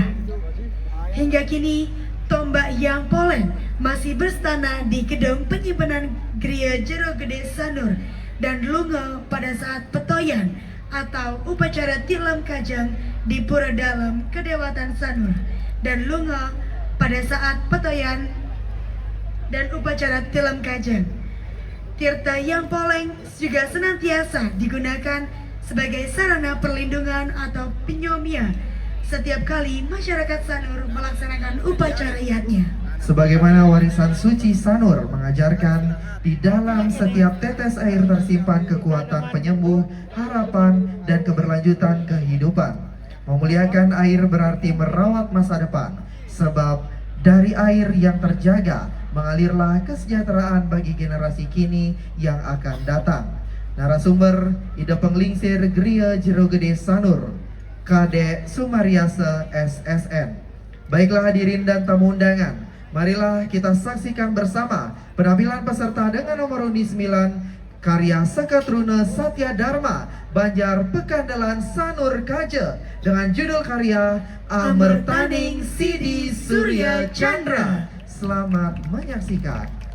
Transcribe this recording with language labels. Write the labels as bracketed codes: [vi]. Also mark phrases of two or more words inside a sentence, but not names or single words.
[id] Hingga kini, tombak Yang Poleng masih berstana di gedung penyimpanan Gria Jero Gede Sanur dan lunga pada saat petoyan atau upacara tilam kajang di Pura Dalam Kedewatan Sanur, dan lunga pada saat petoyan dan upacara tilam kajang. Tirta Yang Poleng juga senantiasa digunakan sebagai sarana perlindungan atau penyomia setiap kali masyarakat Sanur melaksanakan upacara yatnya. Sebagaimana warisan suci Sanur mengajarkan, di dalam setiap tetes air tersimpan kekuatan penyembuh, harapan, dan keberlanjutan kehidupan. Memuliakan air berarti merawat masa depan, sebab dari air yang terjaga mengalirlah kesejahteraan bagi generasi kini yang akan datang. Narasumber Ida Penglingsir Gria Jero Gede Sanur, Kadek Sumariasa SSN. Baiklah hadirin dan tamu undangan, marilah kita saksikan bersama penampilan peserta dengan nomor undi 9 karya Seketruna Satya Dharma, Banjar Pekandalan, Sanur Kaja, dengan judul karya Amertaning Sidi Surya Chandra. Selamat menyaksikan.